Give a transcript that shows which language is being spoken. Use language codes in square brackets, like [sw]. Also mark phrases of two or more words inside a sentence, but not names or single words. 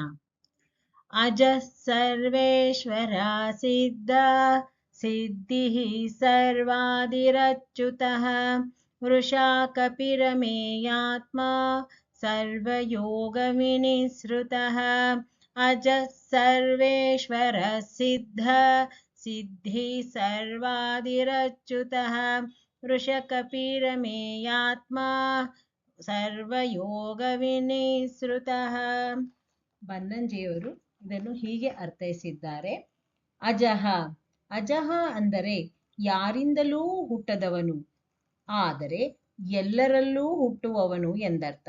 [sa] अजः सर्वेश्वरा सिद्धा सिद्धिः सर्वादिरच्युतः वृषा कपिरमेयात्मा सर्वयोगविनिसृतः अजः सर्वेश्वरः सिद्धः सिद्धिः सर्वादिरच्युतः वृषकपिरमेयात्मा ಸರ್ವಯೋಗವಿನಿಸೃತಃ. [kn] ಬನ್ನಂಜಿಯವರು ಇದನ್ನು ಹೀಗೆ ಅರ್ಥೈಸಿದ್ದಾರೆ. ಅಜಹ, ಅಜಹ ಅಂದರೆ ಯಾರಿಂದಲೂ ಹುಟ್ಟದವನು, ಆದರೆ ಎಲ್ಲರಲ್ಲೂ ಹುಟ್ಟುವವನು ಎಂದರ್ಥ.